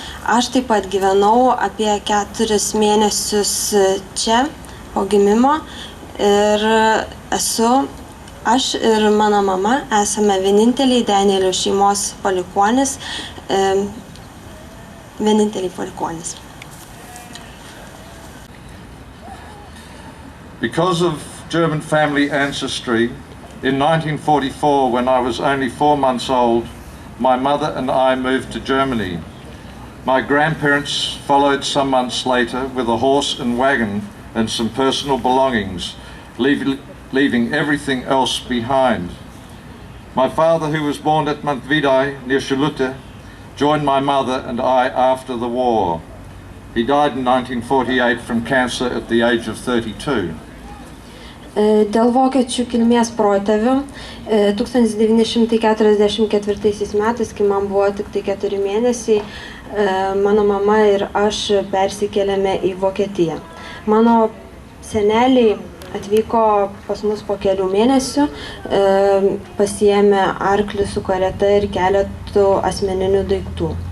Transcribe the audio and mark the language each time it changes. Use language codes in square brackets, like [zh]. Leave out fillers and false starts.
[lt] Aš taip pat gyvenau apie 4 mėnesius čia po gimimo ir aš ir mano mama esame vieninteliai Danielių šeimos palikuonys, vieninteliai palikuonys. [en] Because of German family ancestry, in 1944, when I was only 4 months old, my mother and I moved to Germany. My grandparents followed some months later with a horse and wagon and some personal belongings, leaving everything else behind. My father, who was born at Montvidai near Schulute, joined my mother and I after the war. He died in 1948 from cancer at the age of 32. [lt] Dėl vokiečių kilmės protėvių 1944 metais, kai man buvo tik tai 4 mėnesiai, mano mama ir aš persikėlėme į Vokietiją. Mano seneliai atvyko pas mus po kelių mėnesių, pasiėmė arklį su kareta ir keletų asmeninių daiktų.